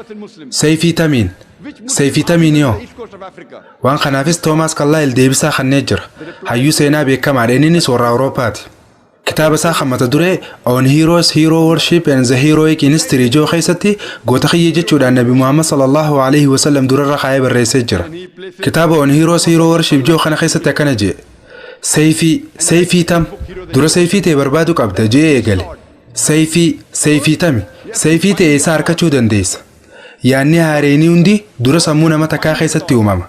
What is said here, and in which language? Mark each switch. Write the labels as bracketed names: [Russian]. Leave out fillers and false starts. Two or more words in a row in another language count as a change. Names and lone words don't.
[Oromo] Seefiitamiin yoo. Waan kanaafis Toomaas Kallaayil deebisaa kanneen jira. Hayyuu seenaa beekamaadha innis warra Awuroopaati. Kitaaba isaa kan mata duree On Heroes, Hero Worship and the Heroic History jedhu keessatti goota kiyya jechuudhaan Nabi Muhammad [Arabic] صلى الله عليه وسلم [Oromo] durarra kaa'ee barreessee jira. Kitaaba On Heroes, Hero Worship jedhu kana keessatti akkana jedhe. Seefiitam dura seefii ta'e barbaadu qabda jedhee eegale. Seefii ta'e isaa harkachuu dandeessa. yaanni haareenii hundi dura sammuu nama takkaa keessatti uumama.